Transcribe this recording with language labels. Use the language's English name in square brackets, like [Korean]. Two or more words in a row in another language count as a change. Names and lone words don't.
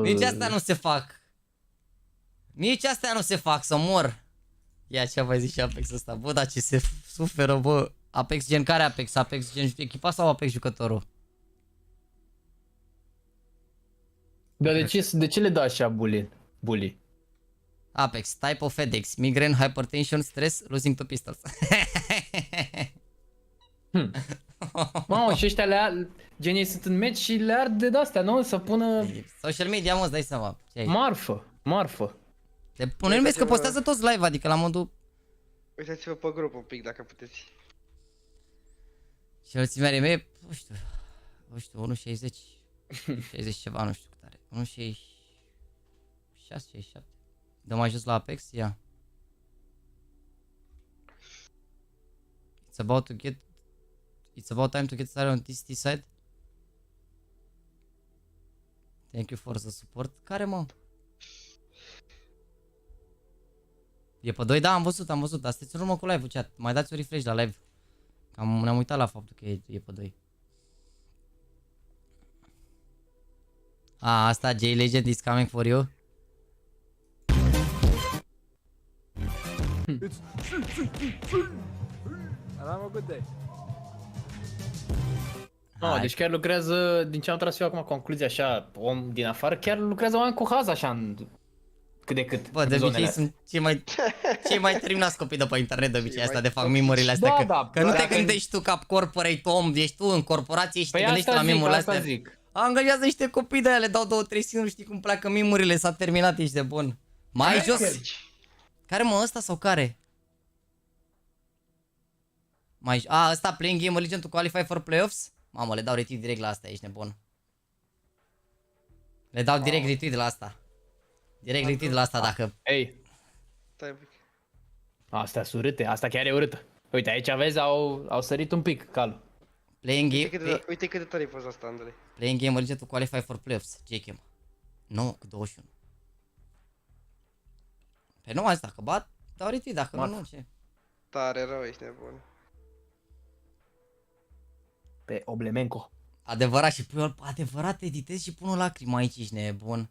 [Romanian] Nici astea nu se fac. Nici astea nu se fac, să mor. Ia ce-a mai zis și Apex ăsta. Bă, dar ce se suferă, bă. Apex gen care Apex? Apex gen echipa sau Apex jucătorul? Dar de ce le dă așa bully? [English] Apex, type of headaches, migraine, hypertension, stress, losing to pistols. [Romanian] Mamă, și ăștia genii sunt în meci și le ard de astea, nu? Să pună... Social media, mă, îți dai seama. Marfă. Te pune în că postează toți live, adică la modul... Uitați-vă pe grup un pic, dacă puteți. Și înălțimea mea, nu știu, 1.60, 60 ceva, nu știu cât are. 1.66, 67. Dă mai jos la Apex, ia. [English] It's about time to get started on TCT side. Thank you for the support. [Romanian] Care, mă? E pe 2? Da, am văzut. Dar sunteți în urmă cu live-ul, chat. Mai dați un refresh la live. Ne-am uitat la faptul că e pe 2. [English] Asta, JLegend is coming for you. Have a good day. [Romanian] Deci chiar lucrează, din ce am tras eu acum concluzia așa, om din afară, chiar lucrează oameni cu haz așa în cât de cât. Bă, de obicei sunt cei mai terminați copii de pe internet, de obicei asta de fac memorile astea, că nu te gândești tu ca corporate om, ești tu în corporație și te gândești la memorile astea. Angajează niște copii de aia, le dau 2-3 sinuri, știi cum pleacă memorile, s-a terminat, ești de bun. Mai jos. Care, mă, ăsta sau care? [English] Ăsta playing GAMERLEGION to qualify for playoffs? [Romanian] Mamă, le dau retweet direct la asta, ești nebun. Le dau direct retweet la asta. Direct retweet la asta dacă... Ei. Astea sunt urâte, asta chiar e urâtă. Uite, aici vezi, au sărit un pic calul. Uite cât de tare e fost asta, Andrei. [English] Playing GAMERLEGION to qualify for playoffs, JKM. [Romanian] Nu, cu 21. Păi nu azi, dacă bat, dau retweet, dacă nu, ce? Tare rău, ești nebun. Pe Oblemenco. Adevărat și pui, adevărat editez și pun o lacrimă aici, ești nebun.